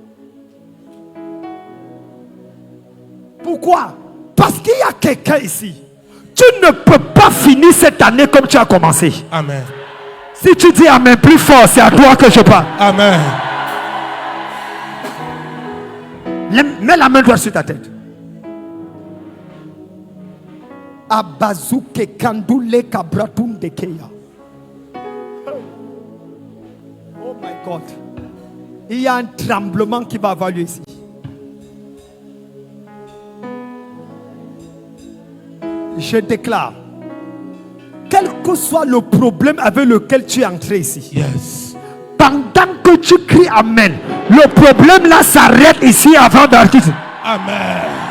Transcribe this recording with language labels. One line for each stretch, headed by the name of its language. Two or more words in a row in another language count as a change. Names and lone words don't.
French: Pourquoi? Parce qu'il y a quelqu'un ici. Tu ne peux pas finir cette année comme tu as commencé. Amen. Si tu dis Amen plus fort, c'est à toi que je parle. Amen. Mets la main droite sur ta tête. Abazuke kandoule kabratun dekeya.
English: Oh my God.
French: Il y a un tremblement qui va avoir lieu ici. Je déclare, quel que soit le problème avec lequel tu es entré ici, Yes. Pendant que tu cries Amen, le problème là s'arrête ici avant d'arriver.